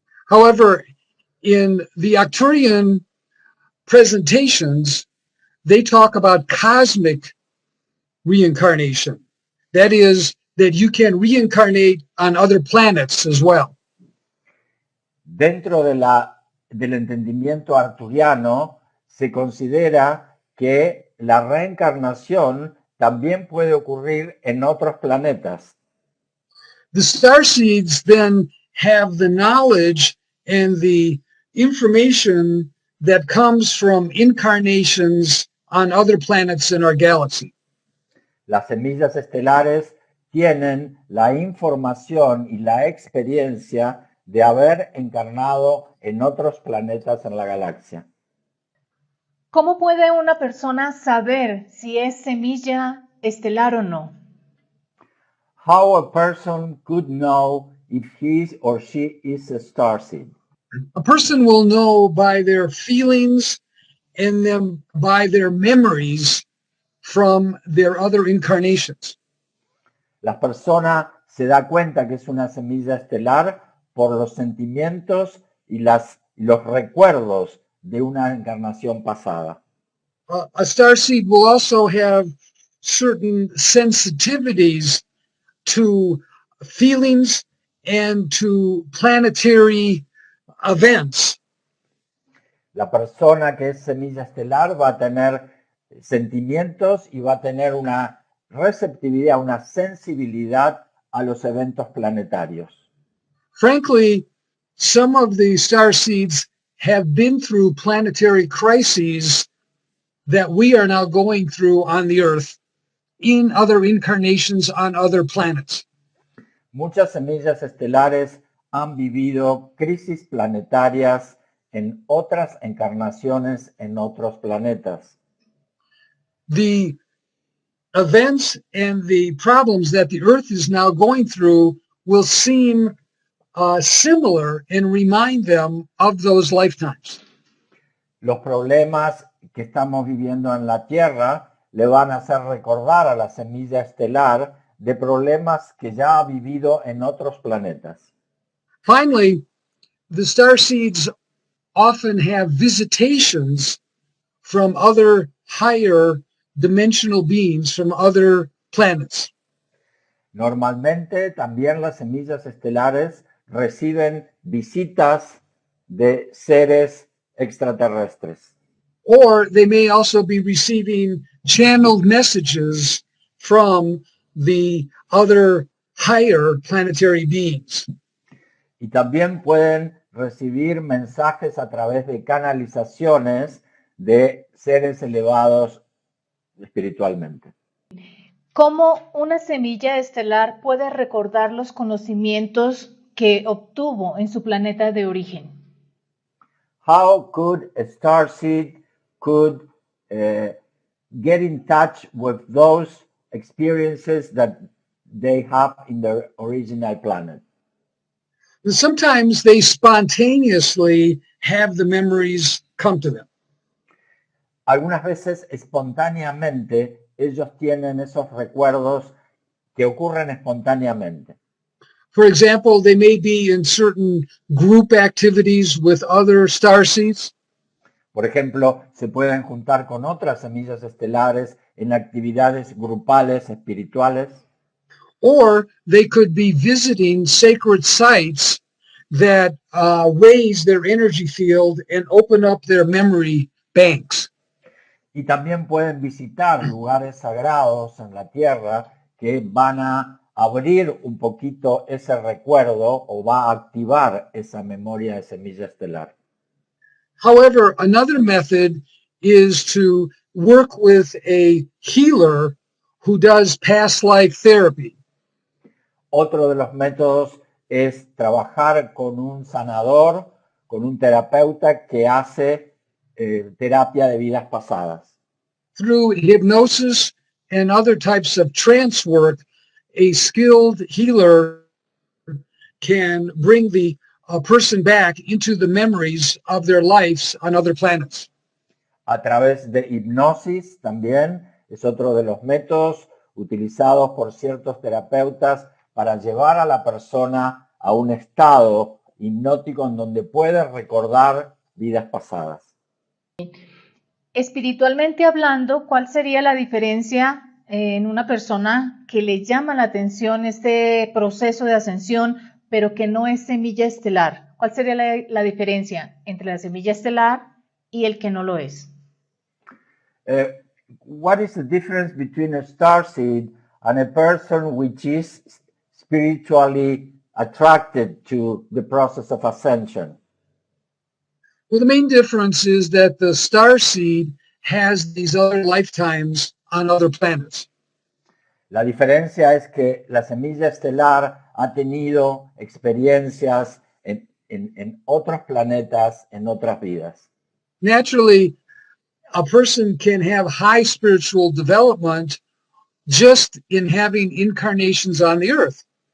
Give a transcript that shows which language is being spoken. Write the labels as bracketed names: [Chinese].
[English] However, in the Arcturian presentations, they talk about cosmic reincarnation. That is, that you can reincarnate on other planets as well. [Spanish] Dentro del entendimiento arcturiano, se considera que la reencarnación también puede ocurrir en otros planetas. [English] The star seeds then have the knowledge and the information that comes from incarnations on other planets in our galaxy. [Spanish] Las semillas estelares tienen la información y la experiencia de haber encarnado en otros planetas en la galaxia. ¿Cómo puede una persona saber si es semilla estelar o no? [English] How a person could know if he or she is a starseed. A person will know by their feelings and then by their memories from their other incarnations. [Spanish] La persona se da cuenta que es una semilla estelar por los sentimientos y los recuerdos de una encarnación pasada. [English] A starseed will also have certain sensitivities to feelings and to planetary events. [Spanish] La persona que es semilla estelar va a tener sentimientos y va a tener una receptividad, una sensibilidad a los eventos planetarios. [English] Frankly, some of the starseeds have been through planetary crises that we are now going through on the Earth in other incarnations on other planets. [Spanish] Muchas semillas estelares han vivido crisis planetarias en otras encarnaciones en otros planetas. [English] The events and the problems that the Earth is now going through will seem similar and remind them of those lifetimes. [Spanish] Los problemas que estamos viviendo en la Tierra le van a hacer recordar a la semilla estelar de problemas que ya ha vivido en otros planetas. [English] Finally, the star seeds often have visitations from other higher dimensional beings from other planets. [Spanish] Normalmente también las semillas estelares reciben visitas de seres extraterrestres. [English] Or they may also be receiving channeled messages from the other higher planetary beings. [Spanish] Y también pueden recibir mensajes a través de canalizaciones de seres elevados espiritualmente. ¿Cómo una semilla estelar puede recordar los conocimientos que obtuvo en su planeta de origen? [English] How could a starseed could get in touch with those experiences that they have in their original planet? Sometimes they spontaneously have the memories come to them. [Spanish] Algunas veces espontáneamente ellos tienen esos recuerdos que ocurren espontáneamente. [English] For example, they may be in certain group activities with other starseeds. [Spanish] Por ejemplo, se pueden juntar con otras semillas estelares en actividades grupales espirituales. [English] Or they could be visiting sacred sites that raise their energy field and open up their memory banks. [Spanish] Y también pueden visitar lugares sagrados en la Tierra que van a abrir un poquito ese recuerdo o va a activar esa memoria de semilla estelar. [English] However, another method is to work with a healer who does past life therapy. [Spanish] Otro de los métodos es trabajar con un sanador, con un terapeuta que hace terapia de vidas pasadas. [English] Through hypnosis and other types of trance work, a skilled healer can bring the person back into the memories of their lives on other planets. [Spanish] A través de hipnosis también es otro de los métodos utilizados por ciertos terapeutas para llevar a la persona a un estado hipnótico en donde puede recordar vidas pasadas. Espiritualmente hablando, ¿cuál sería la diferencia en una persona que le llama la atención este proceso de ascensión, pero que no es semilla estelar? ¿Cuál sería la diferencia entre la semilla estelar y el que no lo es? [English] What is the difference between a starseed and a person which is spiritually attracted to the process of ascension? Well, the main difference is that the starseed has these other lifetimes on other planets. [Spanish] La diferencia es que la semilla estelar ha tenido experiencias en otros planetas, en otras vidas. [English] Naturally, a person can have high spiritual development just in having incarnations on the earth.